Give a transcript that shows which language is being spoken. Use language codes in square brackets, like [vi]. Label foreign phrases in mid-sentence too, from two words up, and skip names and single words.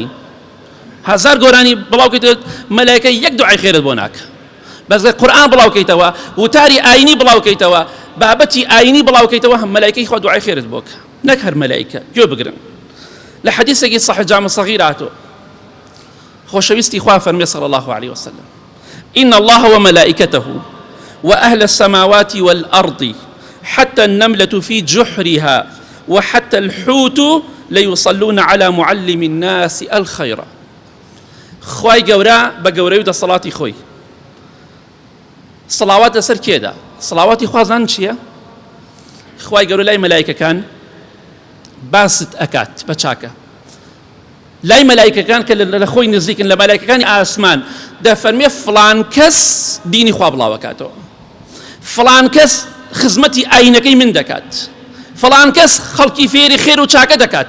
[ckb] هەزار گۆرانی بڵاو کەیتەوە مەلایکە یەک دوعای خێرت بۆ ناکە. بەس قورئان بڵاو کەیتەوە، وتاری ئاینی بڵاو کەیتەوە، بابەتی ئاینی بڵاو کەیتەوە، هەم مەلایکەی خوا دوعای خێرت بۆکە، نەک هەر مەلایکە. گوێ بگرن، لە حەدیثێکی صحیح جامع صغیر هاتووە، خۆشەویستی خوا فەرمێ [ar] صلی الله عليه وسلم: إن الله وملائكته وأهل السماوات والأرض حتى النملة في جحرها وحتى الحوت ليصلون على معلم الناس الخير. [ckb] خواي گەورە بە گەورەی و دەسەڵاتی خۆی سڵاوات لەسەر کێدا؟ سڵاواتی خوازان چییە؟ خواي گەورە لای مەلایکەکان باست ئەکات بە چاکە، لای مەلایکەکان کە لە خۆی نزیکن، لە مەلایکەکانی ئاسمان دەفەرمێ فڵان کەس دینی خوا بڵاوەکاتەوە، فڵان کەس خزمەتی ئاینەکەی من دەکات، فڵان کەس خەڵکی فێری خێر و چاکە دەکات.